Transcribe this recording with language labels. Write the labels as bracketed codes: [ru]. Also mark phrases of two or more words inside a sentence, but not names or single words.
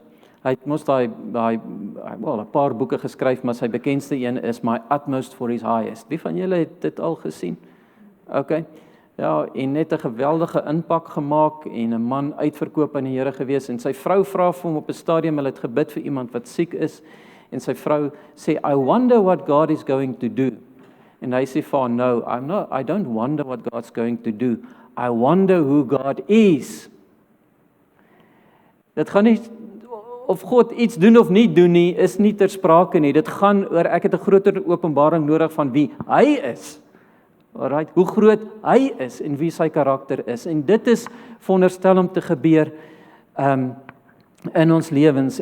[af] Hy het mos daai 'n paar boeke geskryf, maar sy bekendste een is My Utmost for His Highest. Wie van julle het dit al gesien? Okay. Ja, en net 'n geweldige impak gemaak en 'n man uitverkoop aan die Here gewees en sy vrou vra vir hom op 'n stadium, hulle het gebid vir iemand wat siek is en sy vrou sê, [en] I wonder what God is going to do. [af] En hy sê vir haar, [en] no, I don't wonder what God's going to do. I wonder who God is. [af] Dit gaan nie of God iets doen of nie doen nie, is nie ter sprake nie. Dit gaan oor ek het 'n groter openbaring nodig van wie hy is. Alright, hoe groot hy is en wie sy karakter is. En dit is veronderstel om te gebeur in ons lewens.